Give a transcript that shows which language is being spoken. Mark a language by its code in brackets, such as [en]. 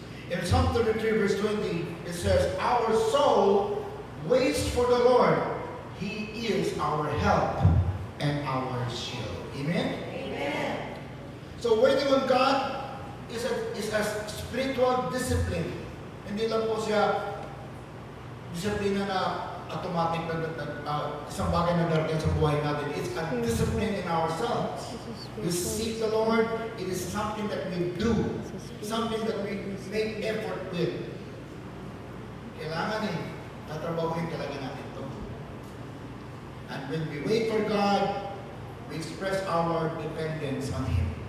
[en] In Psalm 33 verse 20, it says, our soul waits for the Lord. He is our help and our shield. Amen? Amen. So waiting on God is a spiritual discipline. [tl] Hindi lang po siya disiplina na automatic na isang bagay na darating sa buhay natin. [en] It's a discipline in ourselves. We seek the Lord. It is something that we do. Something that we make effort with. [tl] Kailangan tatrabahuin talaga natin ito. [en] And when we wait for God, we express our dependence on Him.